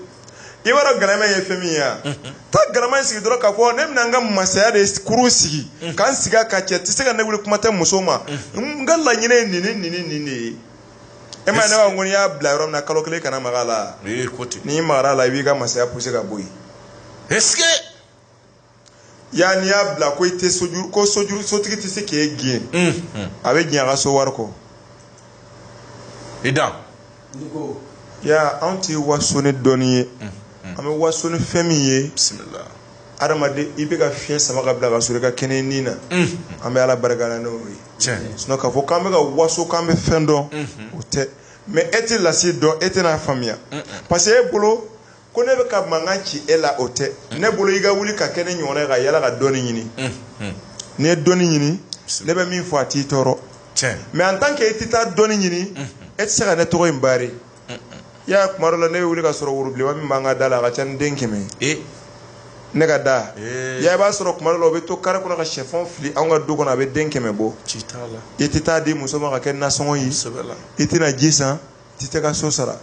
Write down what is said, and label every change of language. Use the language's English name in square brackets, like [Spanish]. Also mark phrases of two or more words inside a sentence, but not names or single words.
[Bambara] I b'a dɔn galama ye fɛn min ye wa? Taa galama in sigi dɔrɔn k'a fɔ ne bɛna n ka masaya de kurun sigi k'an sigi a ka cɛ tɛ se ka ne wuli kuma tɛ muso ma n ka laɲini ye nin de ye. E ma ye ne b'a fɔ ko n'i y'a bila yɔrɔ min na kalo 1 kana maga a la. N'i magara a la i b'i ka masaya pousser ka bɔ yen. [French] Est-ce que [Bambara] ya n'i y'a bila ko i tɛ sojuru ko sotigi tɛ se k'e gɛn. A bɛ gɛn a ka so wari kɔ. I dan. Ya anw tɛ waso ni dɔɔni ye. An bɛ waso ni fɛn min ye. Bisimila. Adamaden i bɛ ka fiɲɛ sama ka bila ka sɔrɔ i ka kɛnɛ nin na. An bɛ Ala barika la n'o ye. Sinon k'a fɔ k'an bɛ ka waso k'an bɛ fɛn dɔn o tɛ. Mais e tɛ lasigi dɔn e tɛ n'a faamuya. [French] Parce que [Bambara] e bolo ko ne bɛ ka mankan ci e la o tɛ. Ne bolo i ka wuli ka kɛ ne ɲɔgɔnna ye ka yala ka dɔɔni ɲini. N'i ye dɔɔni ɲini ne bɛ min fɔ a t'i tɔɔrɔ. [French] Mais en tant que [Bambara] e tɛ taa dɔɔni ɲini e tɛ se ka ne tɔgɔ in baare. Ya kuma dɔ la ne bɛ wuli ka sɔrɔ worodilema min b'an ka da la a ka ca ni den 100. Ne ka da. Ya i b'a sɔrɔ kuma dɔ la o bɛ to kare kɔnɔ ka sɛfan fili anw ka du kɔnɔ a bɛ den 100 bɔ. I tɛ taa di muso ma ka kɛ nasɔngɔ ye. I tɛna ji san i tɛ ka so sara.